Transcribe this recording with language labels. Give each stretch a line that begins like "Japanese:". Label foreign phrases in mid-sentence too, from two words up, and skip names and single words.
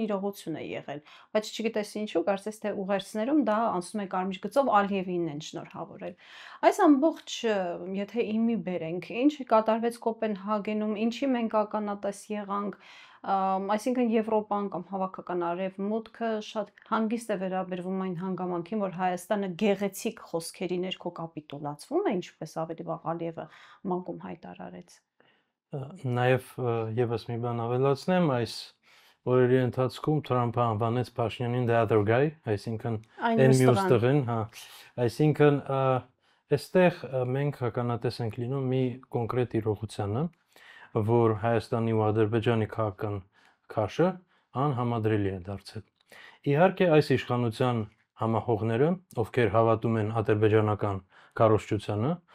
Armenian: իրողություն է եղել, բայց չգիտես ինչու, կարծես թե ուղերձներում դա անցնում է կարմիր գծով Ալիևին են շնորհավորել։ Այս ամբողջ, եթե իմի բերենք, ինչ կատարվեց Կոպենհագենում, ինչի մենք ականատես եղանք, այսինքն Եվրոպան կամ հավաքական արևմուտքը շատ հանգիստ է վերաբերվում այն հանգամանքին, որ Հայաստանը գեղեցիկ խոսքերի ներքո կապիտուլացվում է, ինչպես ավելի վաղ Ալիևը մանկում հայտարարեց։ Նաև եւս մի բան ավելացնեմ, այս օրերի ընթացքում Թրամփը անվանեց Փաշինյանին
English: the other guy,
Armenian: այսինքն այն մյուս տղեն, հա, այսինքն այստեղ մենք հականատես ենք լինում մի կոնկրետ իրողությանը, որ Հայաստանի ու Ադրբեջանի քաղաքական քաշը անհամադրելի է դարձել։ Իհարկե այս իշխանության համահողները, ովքեր հավատում են ադրբեջանական կառուցչությանը,